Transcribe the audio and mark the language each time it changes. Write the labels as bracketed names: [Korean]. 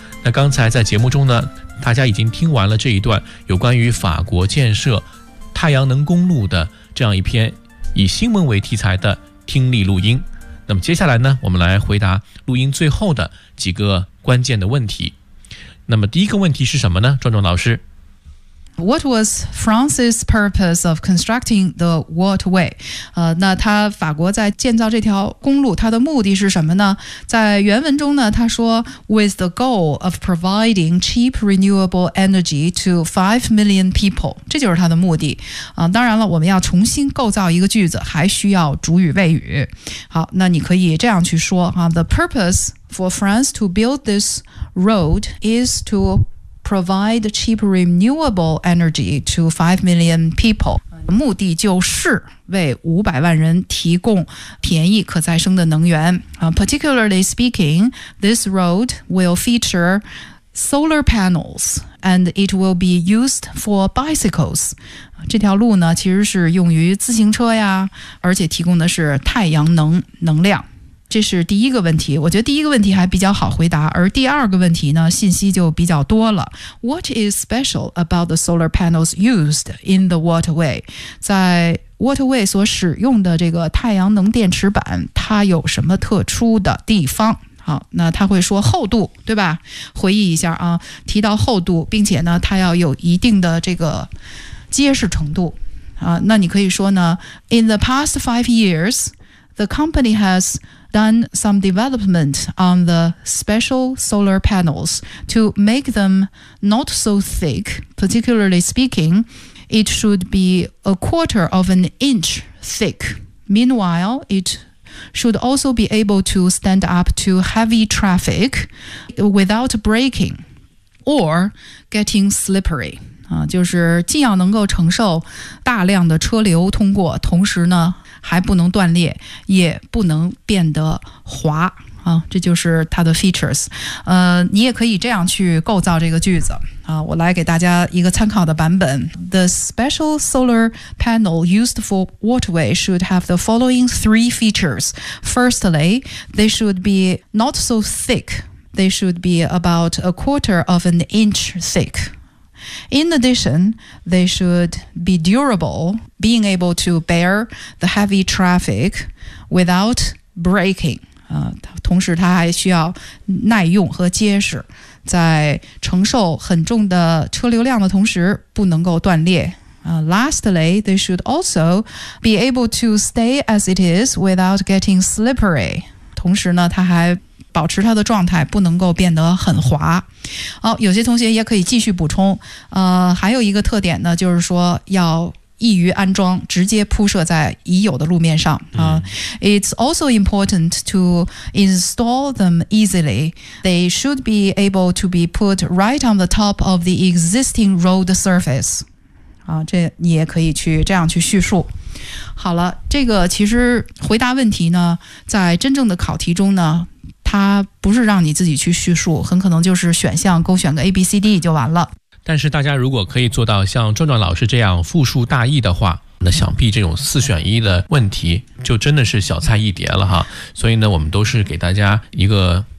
[Chinese] 那刚才在节目中呢，大家已经听完了这一段有关于法国建设太阳能公路的这样一篇以新闻为题材的听力录音。那么接下来呢，我们来回答录音最后的几个关键的问题。那么第一个问题是什么呢，壮壮老师？ [English] What was France's purpose of constructing the waterway？ [Chinese] 那他法国在建造这条公路，他的目的是什么呢？在原文中呢，他说 [English] With the goal of providing cheap renewable energy to 5 million people， [Chinese] 这就是他的目的。当然了，我们要重新构造一个句子，还需要主语谓语。好，那你可以这样去说 [English] The purposeFor France to build this road is to provide cheap renewable energy to 5 million people. [Chinese] 目的就是为500万人提供便宜可再生的能源。 [English] Particularly speaking, this road will feature solar panels and it will be used for bicycles. [Chinese] 这条路呢，其实是用于自行车呀，而且提供的是太阳能能量。这是第一个问题，我觉得第一个问题还比较好回答，而第二个问题呢，信息就比较多了。 [English] What is special about the solar panels used in the waterway? [Chinese] 在 waterway 所使用的这个太阳能电池板，它有什么特殊的地方？好，那他会说厚度，对吧？回忆一下啊，提到厚度，并且呢，它要有一定的这个结实程度。那你可以说呢 [English] ，In the past 5 years, the company has done some development on the special solar panels to make them not so thick. Particularly speaking, it should be 1/4 inch thick. Meanwhile, it should also be able to stand up to heavy traffic without breaking or getting slippery. [Chinese] 就是既要能够承受大量的车流通过，同时呢还不能断裂，也不能变得滑啊，这就是它的 features。你也可以这样去构造这个句子啊，我来给大家一个参考的版本。 [English] The special solar panel used for waterway should have the following 3 features. Firstly, they should be not so thick. They should be about 1/4 inch thick. In addition, they should be durable, being able to bear the heavy traffic without breaking. [Chinese] 同时它还需要耐用和结实，在承受很重的车流量的同时不能够断裂。 [English] Lastly, they should also be able to stay as it is without getting slippery. [Chinese] 同时呢，它还保持它的状态不能够变得很滑。好，有些同学也可以继续补充。还有一个特点呢，就是说要易于安装，直接铺设在已有的路面上。 [English] It's also important to install them easily. They should be able to be put right on the top of the existing road surface. [Chinese] 这你也可以去这样去叙述。好了，这个其实回答问题呢，在真正的考题中呢，它不是让你自己去叙述，很可能就是选项勾选个 ABCD 就完了。但是大家如果可以做到像壮壮老师这样复述大意的话，那想必这种4-1的问题就真的是小菜一碟了哈。所以呢，我们都是给大家一个